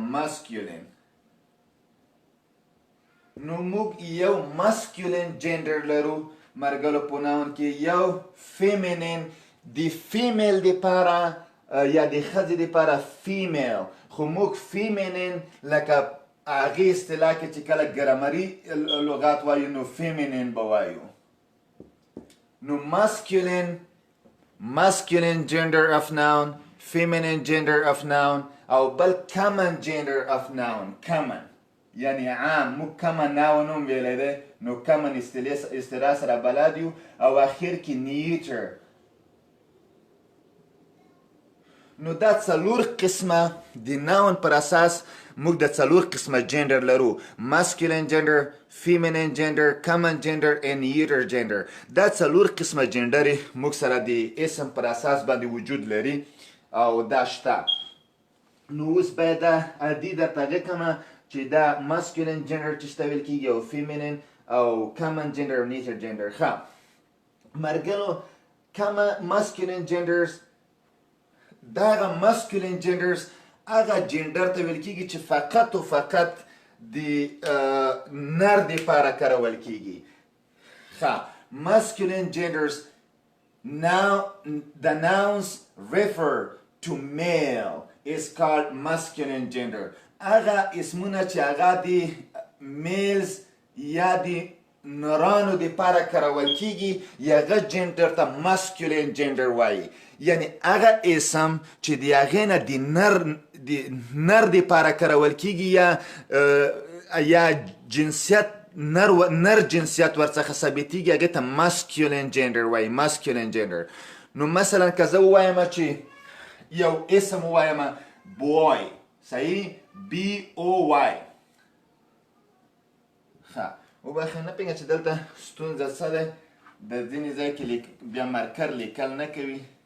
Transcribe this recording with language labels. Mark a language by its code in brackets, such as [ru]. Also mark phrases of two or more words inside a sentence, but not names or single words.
[ps] ماسکیولین نو موږ یو [en] masculine gender [ps] لرو مرګلو په ناون کې، یو فیمینین د فیمیل دپاره یا د ښځې دپاره فیمیل. خو موږ فیمینین لکه هغې اصطلاح کې چې کله ګرامري لغات وایو نو فیمینین به وایو. [en] نو masculine gender of noun, feminine gender of noun [ps] او بل [en] common gender of noun. [ps] common یعنی عام. موږ [en] common noun [ps] هم ویلی دی نو common اصطلاح سره بلد یو. او اخر کې neuter. نو دا څلور قسمه د ناون پر اساس موږ د څلور قسمه جندر لرو: [en] masculine gender, feminine gender, common gender and neuter gender. [ps] دا څلور قسمه جندر موږ سره د اسم پر اساس باندې وجود لري او دا شته. نو اوس باید دا عادي درته غږ چې دا [en] masculine gender [ps] چې شته ویل کېږي او feminine او [en] common gender [ps] او [en] neuter gender. [ps] ښه مرګلو [en] masculine genders [ps] داغه [en] masculine genders [ps] هغه جندر ته ویل کېږي چې فقط و فقط د نر دپاره کارول کېږي. [en] ښه masculine genders now the nouns refer to male is called masculine gender. [ps] هغه اسمونه چې هغه د میلز یا د نرانو دپاره کارول کېږي هغه جندر ته [en] masculine gender [ps] وایي. یعنی هغه اسم چې د هغې نه د نر دپاره کارول کېږي یا جنسیت نر جنسیت ورڅخه ثابتېږي هغې ته [en] masculine gender [ps] وایي. [en] masculine gender. [ps] نو مثلا که زه ووایم چې یو اسم ووایم boy، صحیح، B-O-Y. ښه وبخښئ نه پوهېږم چې دلته ستونزه څه ده، د ځینې ځای کې بیا مرکر لیکل نه کوي.